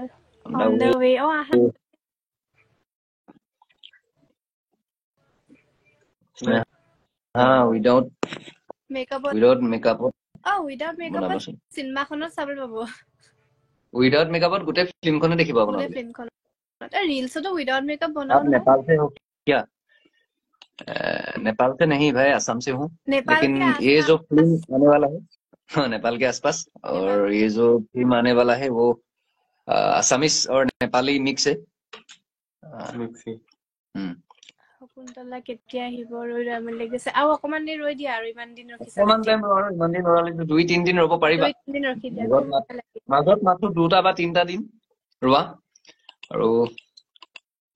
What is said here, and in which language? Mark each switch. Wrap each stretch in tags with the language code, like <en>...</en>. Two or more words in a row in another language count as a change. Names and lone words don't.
<en>on the way. আহা।</en> <as>উইদাউট মেকআপত</as> <en>without makeupত</en> <as>চিনেমাখনত চাবলৈ পাব।</as> <en>without makeupত</en> <as>গোটেই ফিল্মখনে দেখিব গোটেই আপোনালোকে।</as> <hi>ফিল্মখনত रील्सों</hi> <en>without makeup</en> <hi>बनाओ आप नेपाल से हो क्या? नेपाल से नहीं भाई, असम से हूँ। नेपाल लेकिन के ये जो आसपास। फिल्म आने वाला है, हाँ नेपाल के आसपास, और ये जो फिल्म आने वाला है वो असमिस और नेपाली मिक्स है।</hi> <as>শকুন্তলা কেতিয়া আহিব? ৰৈ ৰৈ লাগিছে। আৰু অকমান দিন ৰৈ দিয়া, আৰু ইমান দিন ৰখিছা অকমান যেতিয়া। টাইম আৰু ইমান দিন ৰখালে 2-3 দিন ৰ'ব পাৰিবা। 2-3 দিন ৰখি দিয়া। মাজত মাত্ৰ 2 বা 3টা দিন ৰোৱা।</as>